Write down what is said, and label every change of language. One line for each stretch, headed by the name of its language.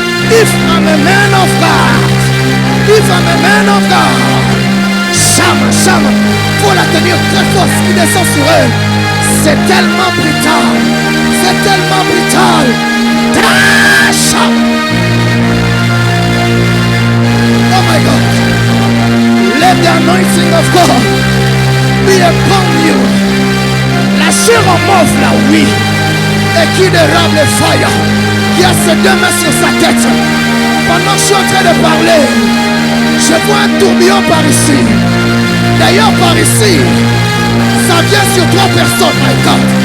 English: If I'm a man of God, if I'm a man of God, Shama, Shama,
French: faut la tenir très fort, ce qui descend sur eux. C'est tellement brutal, c'est tellement brutal. Tasha.
English: Oh my God, let the anointing of God be upon you.
French: La chair en mauve là, oui, et qui dérape le fire, qui a ses 2 mains sur sa tête. Pendant que je suis en train de parler, je vois un tourbillon par ici. D'ailleurs par ici, ça vient sur 3 personnes,
English: my God.